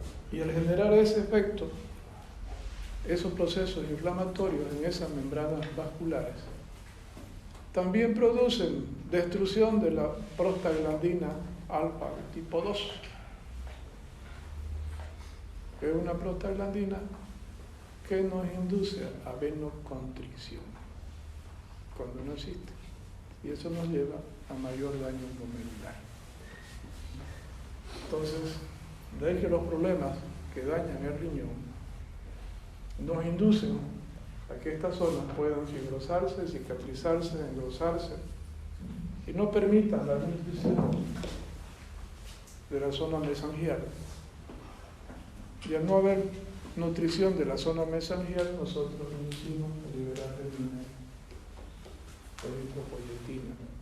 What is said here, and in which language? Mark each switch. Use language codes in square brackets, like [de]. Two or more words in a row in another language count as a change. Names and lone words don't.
[es] Y al generar ese efecto, esos procesos inflamatorios en esas membranas vasculares también producen destrucción de la prostaglandina alfa tipo 2, que es una prostaglandina que nos induce a venoconstricción cuando no existe, y eso nos lleva a mayor daño glomerular. Entonces, de ahí que los problemas que dañan el riñón nos inducen a que estas zonas puedan fibrosarse, cicatrizarse, engrosarse y no permitan la nutrición de la zona mesangial. Y al no haber nutrición de la zona mesangial, nosotros inducimos a liberar eritropoyetina.